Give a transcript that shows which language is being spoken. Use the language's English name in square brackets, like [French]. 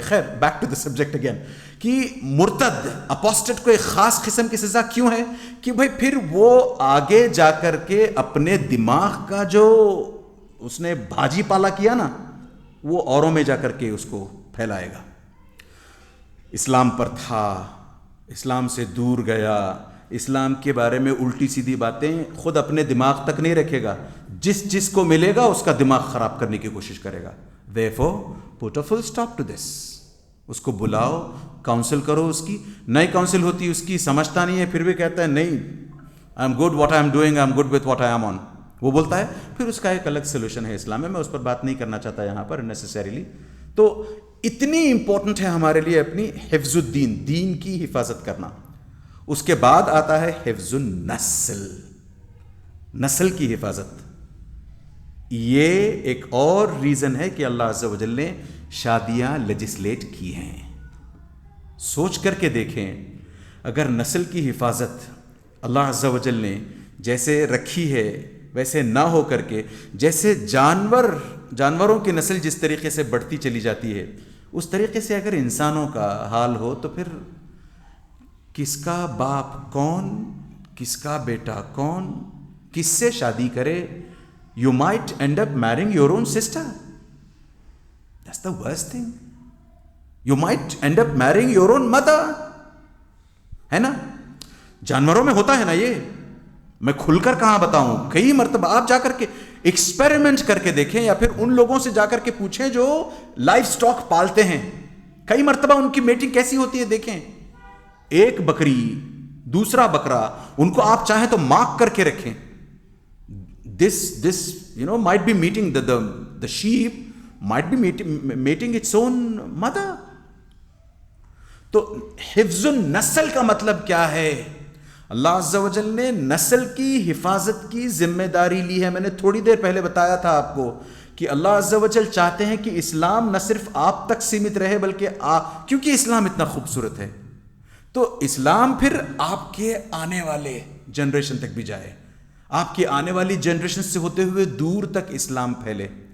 [Urdu] خیر, [English] back to the subject again, [Urdu] کہ مرتد اپوسٹٹ کو ایک خاص قسم کی سزا کیوں ہے؟ کہ بھائی پھر وہ آگے جا کر کے اپنے دماغ کا جو اس نے بھاجی پالا کیا نا, وہ اوروں میں جا کر کے اس کو پھیلائے گا. اسلام پر تھا, اسلام سے دور گیا, اسلام کے بارے میں الٹی سیدھی باتیں خود اپنے دماغ تک نہیں رکھے گا, جس کو ملے گا اس کا دماغ خراب کرنے کی کوشش کرے گا. [English] Therefore, put a full stop to this. [Urdu] اس کو بلاؤ, کاؤنسل کرو اس کی. نئی کاؤنسل ہوتی اس کی, سمجھتا نہیں ہے, پھر بھی کہتا ہے نہیں [English] I am good what I am doing, I am good with what I am on, [Urdu] وہ بولتا ہے. پھر اس کا ایک الگ سولوشن ہے اسلام میں, میں اس پر بات نہیں کرنا چاہتا یہاں پر نیسیسریلی. تو اتنی امپورٹنٹ ہے ہمارے لیے اپنی حفظ الدین, دین کی حفاظت کرنا. اس کے بعد آتا ہے حفظ النسل, نسل کی حفاظت. یہ ایک اور ریزن ہے کہ اللہ عز و جل نے شادیاں لیجسلیٹ کی ہیں. سوچ کر کے دیکھیں, اگر نسل کی حفاظت اللہ عز و جل نے جیسے رکھی ہے ویسے نہ ہو کر کے, جیسے جانوروں کی نسل جس طریقے سے بڑھتی چلی جاتی ہے, اس طریقے سے اگر انسانوں کا حال ہو تو پھر کس کا باپ کون, کس کا بیٹا کون, کس سے شادی کرے. [English] You might end up marrying your own sister. That's the worst thing. You might end up marrying your own mother. [Urdu] ہے نا, جانوروں میں ہوتا ہے نا یہ. میں کھل کر کہاں بتاؤں, کئی مرتبہ آپ جا کر کے ایکسپیریمنٹ کر کے دیکھیں, یا پھر ان لوگوں سے جا کر کے پوچھیں جو لائف سٹاک پالتے ہیں. کئی مرتبہ ان کی میٹنگ کیسی ہوتی ہے دیکھیں. ایک بکری دوسرا بکرا, ان کو آپ چاہیں تو مارک کر کے رکھیں. [English] This might be meeting the sheep might be mating its own mother. [Urdu] تو حفظ النسل کا مطلب کیا ہے؟ اللہ عز و جل نے نسل کی حفاظت کی ذمہ داری لی ہے. میں نے تھوڑی دیر پہلے بتایا تھا آپ کو کہ اللہ عز و جل چاہتے ہیں کہ اسلام نہ صرف آپ تک سیمت رہے بلکہ کیونکہ اسلام اتنا خوبصورت ہے تو اسلام پھر آپ کے آنے والے جنریشن تک بھی جائے, آپ کی آنے والی جنریشن سے ہوتے ہوئے دور تک اسلام پھیلے.